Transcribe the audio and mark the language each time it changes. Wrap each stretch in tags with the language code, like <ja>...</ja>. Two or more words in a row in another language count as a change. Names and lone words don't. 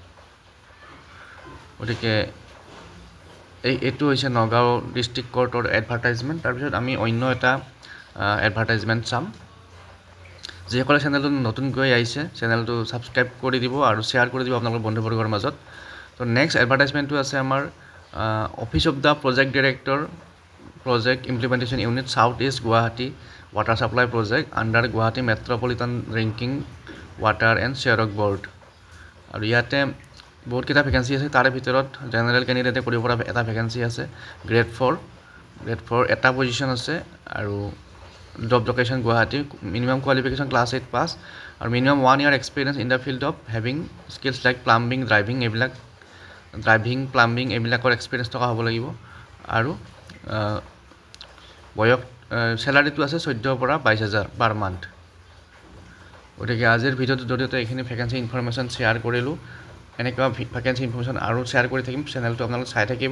<as>গতিকে এইটো হৈছে নগাঁও ডিস্ট্ৰিক্ট কোৰ্টৰ এডভাৰটাইজমেন্ট তাৰ পিছত আমি অন্য এটা এডভাৰটাইজমেন্ট চাম যিসকলে চেনেলটো নতুনকৈ আহিছে চেনেলটো সাবস্ক্ৰাইব কৰি দিব আৰু শেয়াৰ কৰি দিব আপোনালোকৰ বন্ধুবৰ্গৰ মাজত তো নেক্সট এডভাৰটাইজমেন্টটো আছে আমাৰ</as> <en>office of the project director project implementation unit southeast Guwahati water supply project under Guwahati metropolitan drinking water and sewage board</en> <as>আৰু ইয়াতে বহুত কিটা ভ্যাকেন্সি আছে তাৰে ভিতৰত জেনাৰেল ক্যান্ডিডেটে কৰিব পৰা এটা ভ্যাকেন্সি আছে গ্ৰেড 4 এটা পজিশন আছে আৰু জব লোকেশন Guwahati</as> <en>minimum qualification class 8 pass</en> <as>আৰু</as> <en>minimum 1 year experience in the field of having skills like plumbing driving</en> <as>এইবিলাকৰ এক্সপেৰিয়েন্স থকা হ'ব লাগিব আৰু বয়স স্যালাৰিটো আছে 14 পৰা 22000</as> <en>per month</en> <as>গতিকে আজিৰ ভিডিওটো জৰিয়তে এইখিনি</as> <en>vacancy information</en> <as>শেয়াৰ কৰিলো এনেকুৱা</as> <en>vacancy information</en> <as>আৰু শেয়াৰ কৰি থাকিম চেনেলটো আপোনালোক চাই থাকিব</as>